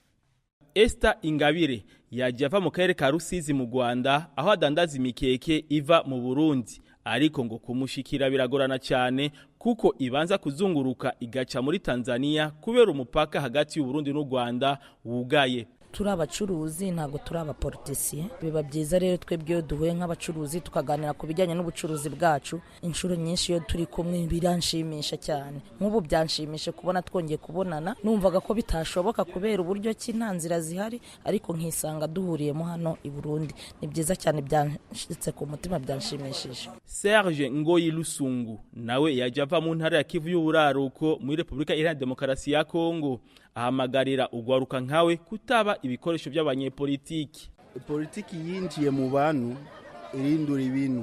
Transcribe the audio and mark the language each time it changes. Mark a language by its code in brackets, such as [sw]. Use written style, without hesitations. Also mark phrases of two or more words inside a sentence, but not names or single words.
[rn] Esther Ingabire yaje ava mu karere ka Rusizi mu Rwanda aho adandaza imikeke iva mu Burundi, ariko ngo kumushikira biragorana cyane kuko ibanza kuzunguruka igaca muri Tanzania kubera umupaka hagati y'u Burundi n'u Rwanda wugaye. [rw] Turi abacuruzi ntabwo turi abapolitisiye. Biba byiza rero twebwe duhuye nk'abacuruzi tukaganira ku bijyanye n'ubucuruzi bwacu. Inshuro nyinshi iyo turi kumwe biranshimisha cyane. Nk'ubu byanshimisha kubona twongeye kubonana. Numvaga ko bitashoboka kubera uburyo ki nta nzira zihari, ariko nkisanga duhuriyemo hano i Burundi. Ni byiza cyane, byanshitse ku mutima, byanshimishije. [rn] Serge Ngoyi Lusungu nawe yaje ava mu ntara ya Kivu y'Uburaruko muri Repubulika Iharanira Demokarasi ya Kongo, ahamagarira ugwaruka nkawe kutaba ibikoresho by'abanyepolitiki. Politiki yinjiye mu bantu irindura ibintu.